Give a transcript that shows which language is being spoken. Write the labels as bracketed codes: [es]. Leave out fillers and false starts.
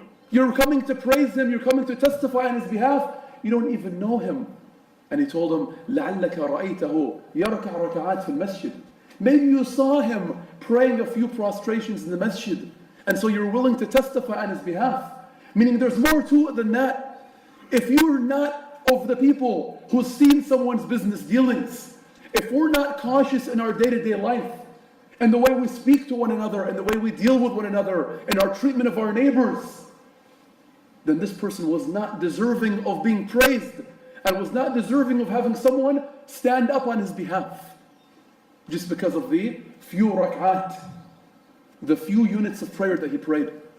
[en] You're coming to praise him, you're coming to testify on his behalf, you don't even know him. And he told him, [ar] لَعَلَّكَ رَأَيْتَهُ يَرْكَعْ رَكَعَاتٍ فِي الْمَسْجِدِ. [en] Maybe you saw him praying a few prostrations in the masjid, and so you're willing to testify on his behalf. Meaning there's more to it than that. If you're not of the people who's seen someone's business dealings, if we're not cautious in our day-to-day life, and the way we speak to one another, and the way we deal with one another, and our treatment of our neighbors, then this person was not deserving of being praised, and was not deserving of having someone stand up on his behalf, just because of the few rak'at, the few units of prayer that he prayed.